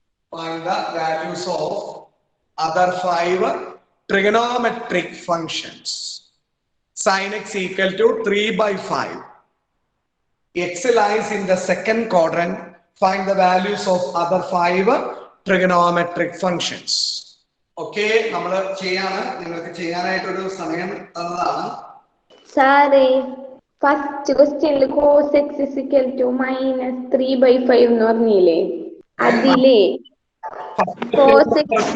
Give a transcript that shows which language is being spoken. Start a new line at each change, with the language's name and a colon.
English: Find the values of other 5 trigonometric functions. Sin x equal to 3/5. X lies in the second quadrant. Find the values of other 5 trigonometric functions.
Malayalam: Okay, നമ്മൾ ചെയ്യാണ്. നിങ്ങൾക്ക് ചെയ്യാനായിട്ടൊരു സമയം തന്നതാണ്. സാറേ first ക്വസ്റ്റ്യനിൽ
English: cos x is equal to -3/5
Malayalam: എന്ന് പറഞ്ഞില്ലേ, അതിലേ cos x